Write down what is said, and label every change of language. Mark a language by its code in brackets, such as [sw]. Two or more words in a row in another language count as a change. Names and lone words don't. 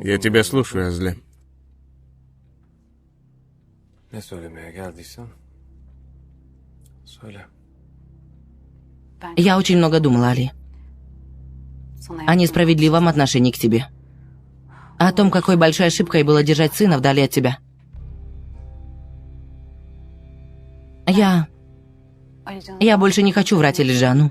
[ru] я тебя слушаю, Азли. [tr] Ne söylemeye geldiysen söyle. [ru] Я очень много думала, Али. О несправедливом отношении к тебе. О том, какой большой ошибкой было держать сына вдали от тебя. Я больше не хочу врать Элиджану.